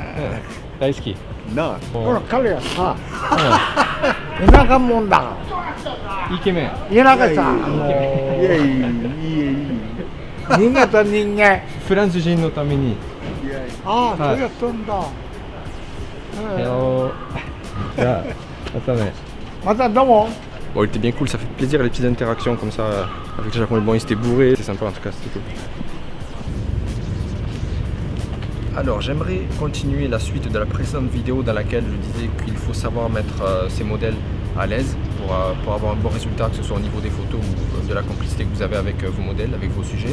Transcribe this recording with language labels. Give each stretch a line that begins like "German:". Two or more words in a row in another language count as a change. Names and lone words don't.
Japanese: 大好き。なあ。ほら彼はさ、田舎もんだかイケメン。ら。田舎さ、いやいい。新潟人間。フランス人のために。ああ、そうやったんだ。
French: Hello. Bon, il était bien cool, ça fait plaisir les petites interactions comme ça avec le japonais. Bon, il s'était bourré, c'est sympa en tout cas, c'était cool. Alors, j'aimerais continuer la suite de la précédente vidéo dans laquelle je disais qu'il faut savoir mettre ses modèles à l'aise pour avoir un bon résultat, que ce soit au niveau des photos ou de la complicité que vous avez avec vos modèles, avec vos sujets.